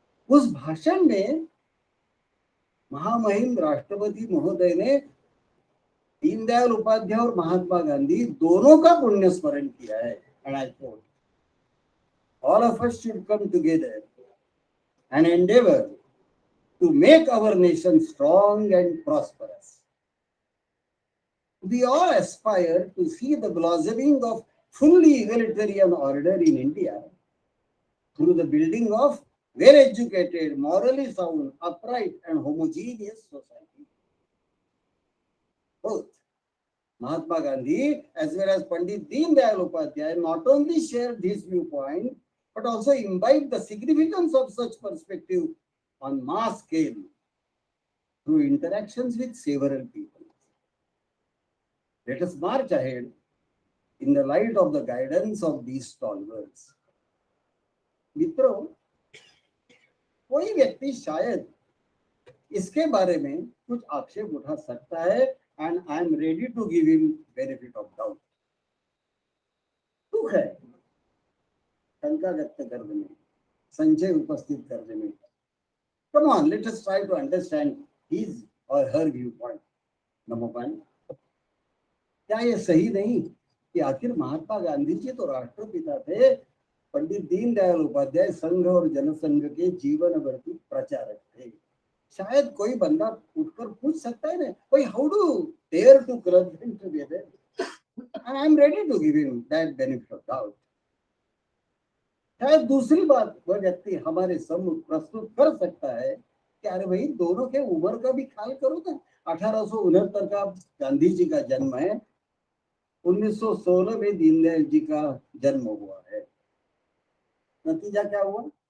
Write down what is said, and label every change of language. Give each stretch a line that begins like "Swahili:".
Hindi: उस भाषण में महामहिम राष्ट्रपति महोदय ने दीनदयाल उपाध्याय और महात्मा गांधी दोनों का पुण्य स्मरण किया है।
English: And I thought all of us should come together and endeavor to make our nation strong and prosperous. We all aspire to see the blossoming of fully egalitarian order in India through the building of well-educated, morally sound, upright and homogeneous society. Both Mahatma Gandhi as well as Pandit Deendayal Upadhyay not only shared this viewpoint but also imbibe the significance of such perspective on mass scale through interactions with several people. Let us march ahead in the light of the guidance of these stalwarts.
Hindi: मित्रों, कोई व्यक्ति शायद इसके बारे में कुछ आक्षेप उठा सकता है,
English: and I am ready to give him benefit of doubt.
Hindi: दुख है शंका व्यक्त करने में, संशय उपस्थित करने में।
English: Come on, let us try to understand his or her viewpoint.
Hindi: Number 1, क्या ये सही नहीं कि आखिर महात्मा गांधी जी तो राष्ट्रपिता थे, पंडित दीनदयाल उपाध्याय संघ और जनसंघ के जीवन भर के प्रचारक थे। शायद कोई बंदा उठकर पूछ सकता है ना, भाई
English: How do dare to club them together? And I am ready to give him that benefit of doubt.
Hindi: शायद दूसरी बात वह व्यक्ति हमारे सम्मुख प्रस्तुत कर सकता है कि अरे भाई दोनों के उम्र का भी ख्याल करो ना। 1869 का गांधी जी का जन्म है, 1916 में दीनदयाल जी का जन्म हुआ है। नतीजा क्या हुआ?